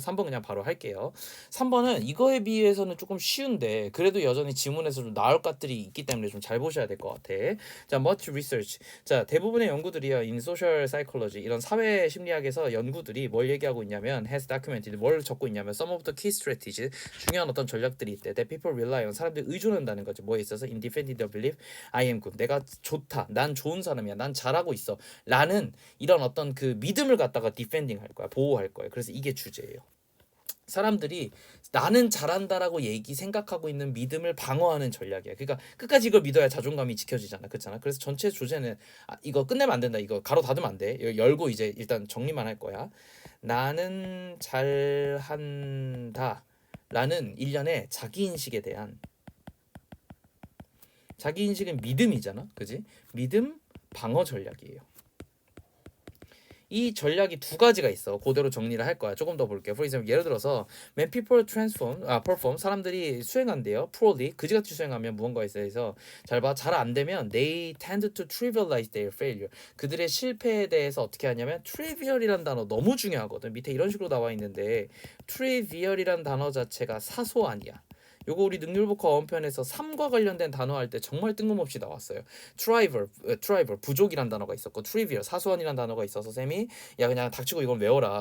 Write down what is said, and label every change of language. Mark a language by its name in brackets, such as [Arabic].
[Korean] 3번 그냥 바로 할게요. 3번은 이거에 비해서는 조금 쉬운데 그래도 여전히 지문에서 좀 나올 것들이 있기 때문에 좀 잘 보셔야 될 것 같아. 자, [English] much research. [Korean] 자, 대부분의 연구들이요, [English] in social psychology [Korean] 이런 사회 심리학에서 연구들이 뭘 얘기하고 있냐면 [English] has documented [Korean] 뭘 적고 있냐면 [English] some of the key strategies [Korean] 중요한 어떤 전략들이 있대. [English] that people rely on [Korean] 사람들이 의존한다는 거지. 뭐에 있어서 [English] in defending the belief I am good. [Korean] 내가 좋다. 난 좋은 사람이야. 난 잘하고 있어. 라는 이런 어떤 그 믿음을 갖다가 디펜딩 할 거야. 보호할 거야. 그래서 이게 주제예요. 사람들이 나는 잘한다라고 생각하고 있는 믿음을 방어하는 전략이야. 그러니까 끝까지 이걸 믿어야 자존감이 지켜지잖아. 그렇잖아. 그래서 전체 주제는 이거 끝내면 안 된다. 이거 가로 닫으면 안 돼. 열고 이제 일단 정리만 할 거야. 나는 잘한다 라는 일련의 자기인식에 대한, 자기인식은 믿음이잖아. 그지? 믿음 방어 전략이에요. 이 전략이 두 가지가 있어. 그대로 정리를 할 거야. 조금 더 볼게요. [English] For example, [Korean] 예를 들어서 [English] when people perform [Korean] 사람들이 수행한대요. poorly 그지같이 수행하면 무언가에 대해서 잘 봐. 잘 안 되면 [English] they tend to trivialize their failure. [Korean] 그들의 실패에 대해서 어떻게 하냐면 trivial이란 단어 너무 중요하거든. 밑에 이런 식으로 나와 있는데 trivial이란 단어 자체가 사소한이야. 요거 우리 능률보카 어원편에서 3과 관련된 단어 할 때 정말 뜬금없이 나왔어요. trivial 부족이란 단어가 있었고 trivial 사소한이란 단어가 있어서 쌤이 야 그냥 닥치고 이건 외워라.